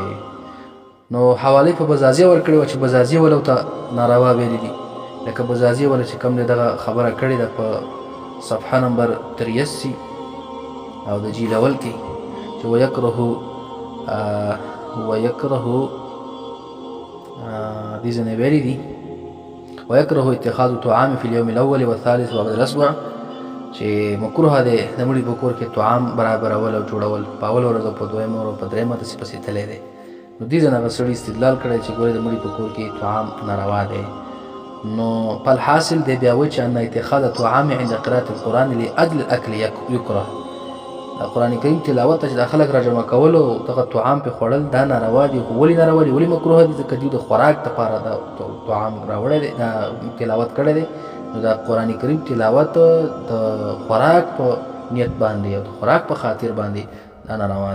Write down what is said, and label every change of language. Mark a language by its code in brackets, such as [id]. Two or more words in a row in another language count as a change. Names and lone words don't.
[ps] نو حواله په بزازیه ورکړې وه چې بزازیه ولو ته ناروا ویلي دي، لکه بزازیه ولا چې کوم دی دغه خبره کړې ده په صفحه نمبر 83 او د جیل اول کې چې [ar] ویکره [ps] دې ځینې ویلي دي [ar] ویکره اتخاذ طعام فی اليوم الاول والثالث وبعد الاسبوع، [ps] چې مکروه دی د مړي په کور کې طعام برابرول او جوړول په اول ورځ او په دویمه او په دریمه داسې پسې تللی دی. نو دې ځای نه هغه سړي استدلال کړی چې ګورې د مړي په کور کې طعام ناروا دی. نو فالحاصل دی بیا وایي چې [ar] ان اتخاذ طعام عند قراءة القرآن لاجل الاکل یکره، [ps] د قرآن کریم تلاوت ته چې د خلک راجمع کولو دغه طعام پې خوړل دا ناروا دي. خو ولې ناروا دي، ولې مکروه دي؟ ځکه دوی د خوراک دپاره د طعام راوړی دی، تلاوت کړی دی. نو د قرآن کریم تلاوت د خوراک په نیت باندې او د خوراک په خاطر باندې دا ناروا دی.